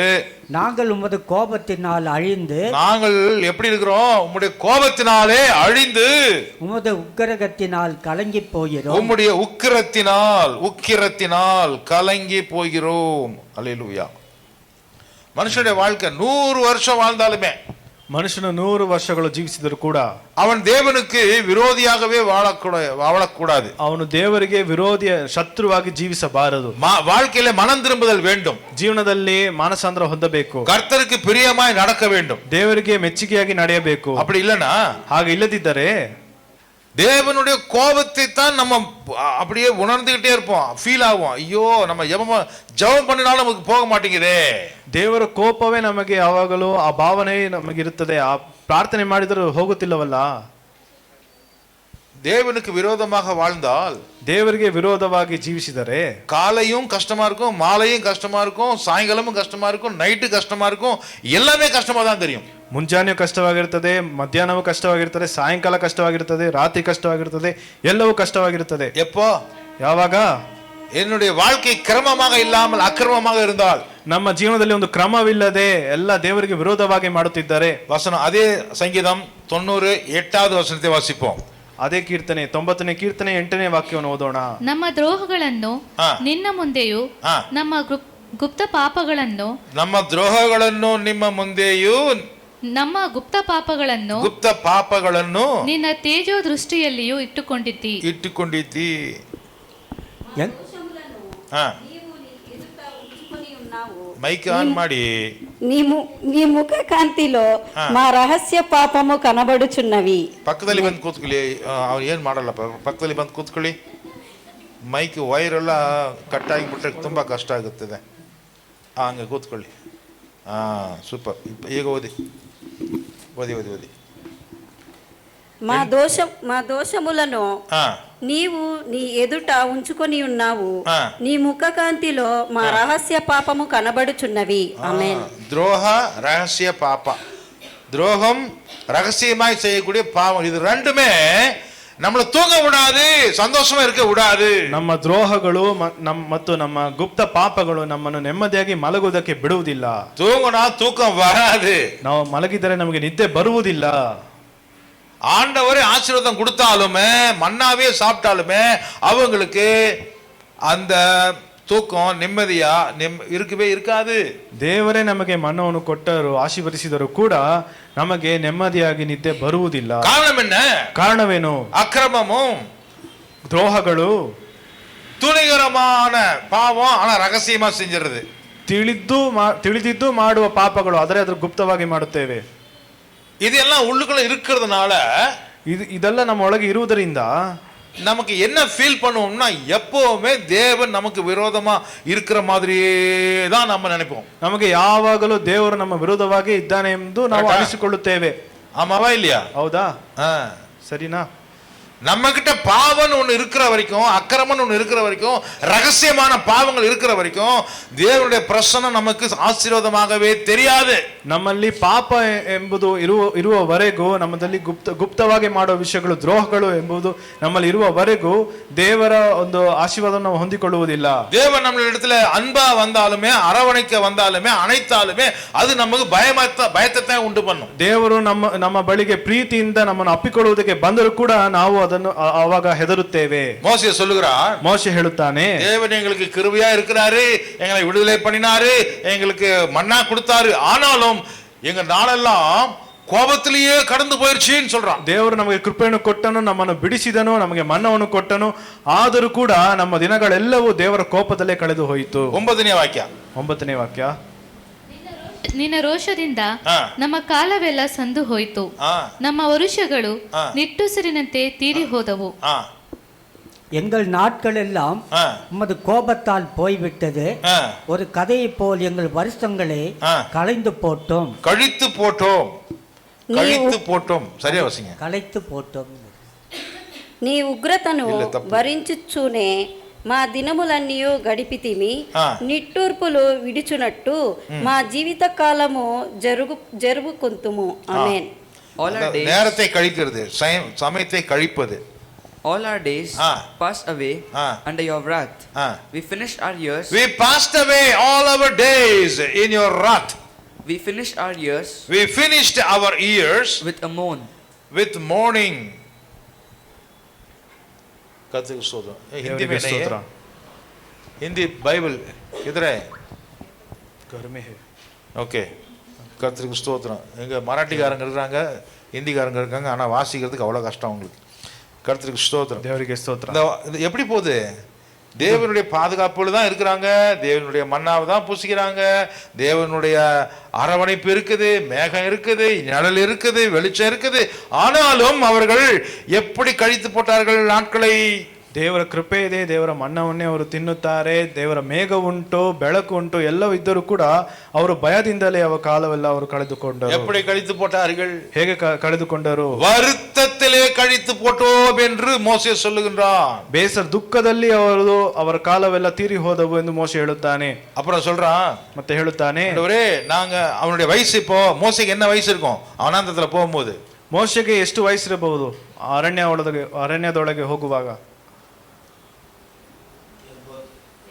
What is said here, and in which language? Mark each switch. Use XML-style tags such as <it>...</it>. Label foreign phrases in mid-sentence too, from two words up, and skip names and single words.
<ta>நாங்கள் உமது கோபத்தினால் அழிந்து, நாங்கள் எப்படி இருக்கிறோம்? உம்முடைய கோபத்தினாலே அழிந்து, உமது உக்கிரகத்தினால் கலங்கி போகிறோம். உம்முடைய உக்கிரத்தினால் கலங்கி போகிறோம். அல்லேலூயா. மனுஷனுடைய வாழ்க்கை 100 வருஷம் வாழ்ந்தாலுமே,</ta> <kn>ಮನುಷ್ಯನು 100 ವರ್ಷಗಳು ಜೀವಿಸಿದರೂ ಕೂಡ</kn> <ta>அவன் தேவனுக்கு விரோதியாகவே வாழக்கூடாது.</ta> <kn>ಅವನು ದೇವರಿಗೆ ವಿರೋಧಿಯ ಶತ್ರುವಾಗಿ ಜೀವಿಸಬಾರದು.</kn> <ta>வாழ்க்கையில மனம் திரும்புதல் வேண்டும்.</ta> <kn>ಜೀವನದಲ್ಲಿ ಮಾನಸಾಂತರ ಹೊಂದಬೇಕು.</kn> <ta>கர்த்தருக்கு பிரியமாய் நடக்க வேண்டும்.</ta> <kn>ದೇವರಿಗೆ ಮೆಚ್ಚುಗೆಯಾಗಿ ನಡೆಯಬೇಕು.</kn> <ta>அப்படி இல்லனா,</ta> <kn>ಹಾಗೆ ಇಲ್ಲದಿದ್ದರೆ</kn> <ta>தேவனுடைய கோபத்தை தான் நம்ம அப்படியே உணர்ந்துகிட்டே இருப்போம், ஃபீல் ஆகும். ஐயோ, நம்ம ஜெபம் பண்ணினாலும் நமக்கு போக மாட்டேங்குதே.</ta> <kn>ದೇವರ ಕೋಪವೇ ನಮಗೆ ಯಾವಾಗಲೂ ಆ ಭಾವನೆ ನಮಗಿರುತ್ತದೆ. ಆ ಪ್ರಾರ್ಥನೆ ಮಾಡಿದರೂ ಹೋಗುತ್ತಿಲ್ಲವಲ್ಲ.</kn> <ta>தேவனுக்கு விரோதமாக வாழ்ந்தால்,</ta> <kn>ದೇವರಿಗೆ ವಿರೋಧವಾಗಿ ಜೀವಿಸಿದರೆ</kn> <ta>காலையும் கஷ்டமா இருக்கும், மாலையும் கஷ்டமா இருக்கும், சாயங்காலமும் கஷ்டமா இருக்கும், நைட்டு கஷ்டமா இருக்கும், எல்லாமே கஷ்டமா தான் தெரியும்.</ta> <kn>ಮುಂಜಾನೆಯೂ ಕಷ್ಟವಾಗಿರುತ್ತದೆ, ಮಧ್ಯಾಹ್ನವೂ ಕಷ್ಟವಾಗಿರುತ್ತದೆ, ಸಾಯಂಕಾಲ ಕಷ್ಟವಾಗಿರುತ್ತದೆ, ರಾತ್ರಿ ಕಷ್ಟವಾಗಿರುತ್ತದೆ, ಎಲ್ಲವೂ ಕಷ್ಟವಾಗಿರುತ್ತದೆ.</kn> <ta>எப்போ?</ta> <kn>ಯಾವಾಗ?</kn> <ta>என்னுடைய வாழ்க்கை கிரமமாக இல்லாமல் அக்கிரமமாக இருந்தால்,</ta> <kn>ನಮ್ಮ ಜೀವನದಲ್ಲಿ ಒಂದು ಕ್ರಮವಿಲ್ಲದೆ ಎಲ್ಲ ದೇವರಿಗೆ ವಿರೋಧವಾಗಿ ಮಾಡುತ್ತಿದ್ದಾರೆ.</kn> <ta>வசனம் அதே சங்கீதம் 98வது வசனத்தை வாசிப்போம்.</ta> <kn>ಅದೇ ಕೀರ್ತನೆ 90ನೇ ಕೀರ್ತನೆ 8ನೇ ವಾಕ್ಯವನ್ನು ಓದೋಣ. ನಮ್ಮ ದ್ರೋಹಗಳನ್ನು ನಿನ್ನ ಮುಂದೆಯೂ ನಮ್ಮ ಗುಪ್ತ ಪಾಪಗಳನ್ನು ನಮ್ಮ ದ್ರೋಹಗಳನ್ನು ನಿಮ್ಮ ಮುಂದೆಯೂ ನಮ್ಮ ಗುಪ್ತ ಪಾಪಗಳನ್ನು ನಿನ್ನ ತೇಜೋ ದೃಷ್ಟಿಯಲ್ಲಿಯೂ ಇಟ್ಟುಕೊಂಡಿದ್ದಿ.</kn> <en>mic on</en> <kn>ಮಾಡಿ.</kn> <te>నీ ముఖ కాంతిలో మా రహస్య పాపము కనబడుచున్నవి.</te> <kn>ಪಕ್ಕದಲ್ಲಿ ಬಂದು ಕೂತ್ಕೊಳ್ಳಿ. ಅವ್ರು ಏನು ಮಾಡಲ್ಲ, ಪಕ್ಕದಲ್ಲಿ ಬಂದು ಕೂತ್ಕೊಳ್ಳಿ.</kn> <en>mic wire</en> <kn>ಎಲ್ಲ ಕಟ್ ಆಗಿಬಿಟ್ರೆ ತುಂಬ ಕಷ್ಟ ಆಗುತ್ತದೆ. ಹಂಗೆ ಕೂತ್ಕೊಳ್ಳಿ. ಸೂಪರ್. ಈಗ ಓದಿ.</kn> <te>మా దోషములను నీవు నీ ఎదుట ఉంచుకొని ఉన్నావు. నీ ముఖ కాంతిలో మా రహస్య పాపము కనబడుచున్నవి. ఆమేన్.</te> <ta>துரோக ரகசிய பாப்பா, துரோகம் ரகசியமாய் செய்யக்கூடிய பாவம், இது ரெண்டுமே நம்மள தூங்க விடாது, சந்தோஷமா இருக்க விடாது.</ta> <kn>ನಮ್ಮ ದ್ರೋಹಗಳು ಮತ್ತು ನಮ್ಮ ಗುಪ್ತ ಪಾಪಗಳು ನಮ್ಮನ್ನು ನೆಮ್ಮದಿಯಾಗಿ ಮಲಗುವುದಕ್ಕೆ ಬಿಡುವುದಿಲ್ಲ.</kn> <ta>தூங்கினா தூக்கம் வராது.</ta> <kn>ನಾವು ಮಲಗಿದರೆ ನಮಗೆ ನಿದ್ದೆ ಬರುವುದಿಲ್ಲ.</kn> <ta>ஆண்டவரே ஆசீர்வாதம் கொடுத்தாலுமே, மன்னாவே சாப்பிட்டாலுமே அவங்களுக்கு அந்த தூக்கம் நிம்மதியா இருக்கவே இருக்காது.</ta> <kn>ದೇವರೇ ನಮಗೆ ಮನ್ನವನ್ನು ಕೊಟ್ಟರು, ಆಶೀರ್ವದಿಸಿದರು ಕೂಡ ನಮಗೆ ನೆಮ್ಮದಿಯಾಗಿ ನಿದ್ದೆ ಬರುವುದಿಲ್ಲ.</kn> <ta>காரணம் என்ன?</ta> <kn>ಕಾರಣವೇನು?</kn> <ta>அக்கிரமமும்</ta> <kn>ದ್ರೋಹಗಳು,</kn> <ta>துணிகரமான பாவம், ஆனா ரகசியமா செஞ்சிருது.</ta> <kn>ತಿಳಿದಿದ್ದು ಮಾಡುವ ಪಾಪಗಳು, ಆದರೆ ಅದ್ರ ಗುಪ್ತವಾಗಿ ಮಾಡುತ್ತೇವೆ.</kn> <ta>இதெல்லாம் உள்ளுக்குள்ள இருக்கிறதுனால,</ta> <kn>ಇದೆಲ್ಲ ನಮ್ಮ ಒಳಗೆ ಇರುವುದರಿಂದ</kn> <ta>நமக்கு என்ன ஃபீல் பண்ணுவோம்னா, எப்பவுமே தேவன் நமக்கு விரோதமா இருக்கிற மாதிரியே தான் நம்ம நினைப்போம்.</ta> <kn>ನಮಗೆ ಯಾವಾಗಲೂ ದೇವರು ನಮ್ಮ ವಿರೋಧವಾಗಿ ಇದ್ದಾನೆ ಎಂದು ನಾವು ಅನಿಸಿಕೊಳ್ಳುತ್ತೇವೆ.</kn> <ta>ஆமாவா இல்லையா?</ta> <kn>ಹೌದಾ? ಸರಿನಾ?</kn> <ta>நம்ம கிட்ட பாவம் ஒண்ணு இருக்கிற வரைக்கும், அக்கிரமம் ஒண்ணு இருக்கிற வரைக்கும், ரகசியமான பாவங்கள் இருக்கிற வரைக்கும் தேவனுடைய பிரசன்னம் நமக்கு ஆசீர்வாதமாகவே தெரியாது.</ta> <kn>ನಮ್ಮಲ್ಲಿ ಪಾಪ ಎಂಬುದು ಇರುವವರೆಗೂ, ನಮ್ಮಲ್ಲಿ ಗುಪ್ತವಾಗಿ ಮಾಡುವ ವಿಷಯಗಳು, ದ್ರೋಹಗಳು ಎಂಬುದು ನಮ್ಮಲ್ಲಿ ಇರುವವರೆಗೂ ದೇವರ ಒಂದು ಆಶೀರ್ವಾದವನ್ನು ನಾವು ಹೊಂದಿಕೊಳ್ಳುವುದಿಲ್ಲ.</kn> <ta>தேவன் நம்ம இடத்துல அன்பா வந்தாலுமே, அரவணைக்க வந்தாலுமே, அணைத்தாலுமே அது நமக்கு பயத்தை உண்டு பண்ணும்.</ta> <kn>ದೇವರು ನಮ್ಮ ಬಳಿಗೆ ಪ್ರೀತಿಯಿಂದ ನಮ್ಮನ್ನು ಅಪ್ಪಿಕೊಳ್ಳುವುದಕ್ಕೆ ಬಂದರೂ ಕೂಡ ನಾವು ಅದನ್ನು ಆವಾಗ ಹೆದರುತ್ತೇವೆ.</kn> <ta>மோசே சொல்லுகிறார்,</ta> <kn>மோசே ಹೇಳುತ್ತಾನೆ,</kn> <ta>தேவன் எங்களுக்கு கிருபையா இருக்கிறாரு, எங்களை விடுதலை பண்ணினாரு, எங்களுக்கு மன்னா கொடுத்தாரு, ஆனாலும் எங்க நாளெல்லாம் ಕೋಪத்திலேயே கடந்து போயிருச்சுன்னு சொல்றான்.</ta> <kn>ದೇವರು ನಮಗೆ ಕೃಪೆಯನ್ನು ಕೊಟ್ಟನು, ನಮ್ಮನ್ನು ಬಿಡಿಸಿದನು, ನಮಗೆ ಮನ್ನವನ್ನು ಕೊಟ್ಟನು, ಆದರೂ ಕೂಡ ನಮ್ಮ ದಿನಗಳೆಲ್ಲವೂ ದೇವರ ಕೋಪದಲ್ಲೇ ಕಳೆದು ಹೋಯಿತು. 9ನೇ ವಾಕ್ಯ. ನಿನ್ನ ರೋಷದಿಂದ ನಮ್ಮ ಕಾಲವೆಲ್ಲ ಸಂದು ಹೋಯಿತು, ನಮ್ಮ ವರುಷಗಳು ನಿಟ್ಟುಸಿರಿನಂತೆ ತೀರಿ ಹೋದವು.</kn> <ta>எங்கள் நாட்கள் எல்லாம் உமது கோபத்தால் போய்விட்டது. ஒரு கதையை போல் எங்கள் வருஷங்களை கழித்து போட்டோம். சரியா வசிங்க. களைத்து போட்டோம்.</ta> <te>నీ ఉగ్రతను భరించుచునే మా దినములన్నీ గడిపితిమి. నిట్టూర్పులు విడిచునట్టు మా జీవిత కాలము జరుపుకొంతుము. ఆమేన్.</te> <ta>நேரத்தை கழிக்கிறது, சமயத்தை கழிப்பது.</ta> <en>All our days passed away under your wrath. We finished our years. We passed away all our days in your wrath. We finished our years. We finished our years with a moan. With mourning.</en> <ta>கர்த்தருக்கு ஸ்தோத்திரம்.</ta> <hi>हिंदी में नहीं है, हिंदी बाइबल किधर है? घर में है.</hi> <ta>ஓகே. கர்த்தருக்கு ஸ்தோத்திரம். எங்க மராட்டிக்காரங்க இருக்காங்க, ஹிந்திக்காரங்க இருக்காங்க, ஆனா வாசிக்கிறதுக்கு அவ்வளவு கஷ்டம் உங்களுக்கு. கர்த்தருக்கு ஸ்தோத்திரம். தேவனுக்கு ஸ்தோத்திரம். இது எப்படி போகுது? தேவனுடைய பாதுகாப்புல தான் இருக்கிறாங்க, தேவனுடைய மன்னாவை தான் பூசிக்கிறாங்க, தேவனுடைய அரவணைப்பு இருக்குது, மேகம் இருக்குது, நிழல் இருக்குது, வெளிச்சம் இருக்குது. ஆனாலும் அவர்கள் எப்படி கழித்து போட்டார்கள் நாட்களை?</ta> <kn>ದೇವರ ಕೃಪೆ ಇದೆ, ದೇವರ ಮನ್ನವನ್ನೇ ಅವರು ತಿನ್ನುತ್ತಾರೆ, ದೇವರ ಮೇಘ ಉಂಟು, ಬೆಳಕು ಉಂಟು, ಎಲ್ಲವೂ ಇದ್ದರೂ ಕೂಡ ಅವರು ಭಯದಿಂದಲೇ ಅವರ ಕಾಲವೆಲ್ಲ ಅವರು ಕಳೆದುಕೊಂಡರು.</kn> <ta>எப்படி கழித்து போட்டார்கள்?</ta> <kn>ಹೇಗೆ ಕಳೆದುಕೊಂಡರು?</kn> <ta>வருத்தத்திலே கழித்து போட்டோம் என்று மோசே சொல்லுகின்றான்.</ta> <kn>ಬೇಸರ ದುಃಖದಲ್ಲಿ ಅವರ ಕಾಲವೆಲ್ಲ ತೀರಿ ಹೋದವು ಎಂದು ಮೋಸೆ ಹೇಳುತ್ತಾನೆ.</kn> <ta>அப்புறம் சொல்றான்,</ta> <kn>ಮತ್ತೆ ಹೇಳುತ್ತಾನೆ,</kn> <ta>நாங்க அவனுடைய வயசு, இப்போ மோசேக்கு என்ன வயசு இருக்கும் அனாந்தத்துல போகும்போது?</ta> <kn>ಮೋಶೆಗೆ ಎಷ್ಟು ವಯಸ್ಸಿರಬಹುದು ಅರಣ್ಯದೊಳಗೆ ಹೋಗುವಾಗ?</kn>